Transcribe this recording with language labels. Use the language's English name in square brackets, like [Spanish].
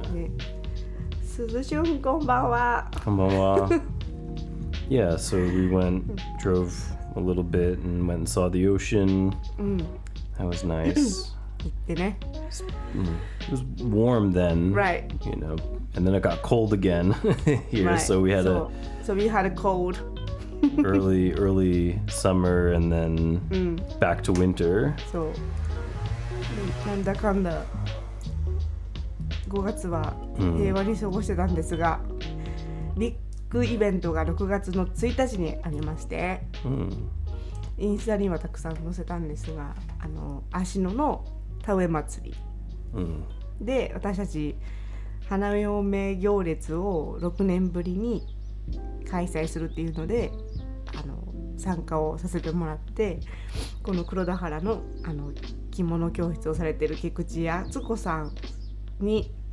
[Japanese] ね、鈴しゅんこんばんは。 Konbanwa. [English] Yeah, so we drove a little bit and went and saw the ocean. That was nice. [Japanese] 行ってね。 [English] It was warm then, Right. You know, and then it got cold again here, Right. so we had So we had a cold. early summer and then back to winter. [Japanese] そう。なんだかんだ5月は平和に過ごしてたんですが、ビッグイベントが6月の1日にありまして、インスタにはたくさん載せたんですが、芦野の田植え祭り、で私たち花嫁行列を6年ぶりに開催するっていうので参加をさせてもらって、この黒田原の着物教室をされている菊池敦子さんに